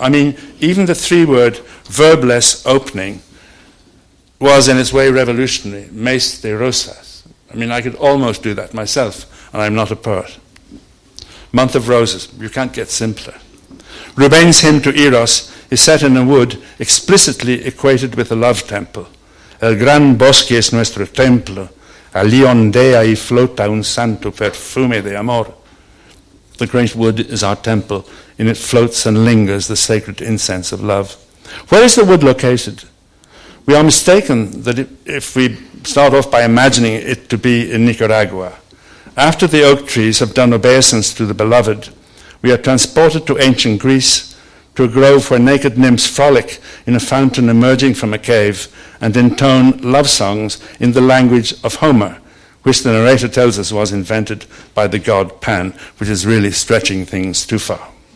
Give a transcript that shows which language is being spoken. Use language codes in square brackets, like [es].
[en] I mean, even the three-word verbless opening was in its way revolutionary, Mes de Rosas. I mean, I could almost do that myself, and I'm not a poet. Month of Roses, you can't get simpler. Ruben's hymn to Eros is set in a wood explicitly equated with a love temple. [es] El gran bosque es nuestro templo, allí ondea y flota un santo perfume de amor. [en] The great wood is our temple. In it floats and lingers the sacred incense of love. Where is the wood located? We are mistaken that if we start off by imagining it to be in Nicaragua. After the oak trees have done obeisance to the beloved, we are transported to ancient Greece, to a grove where naked nymphs frolic in a fountain emerging from a cave and intone love songs in the language of Homer, which the narrator tells us was invented by the god Pan, which is really stretching things too far.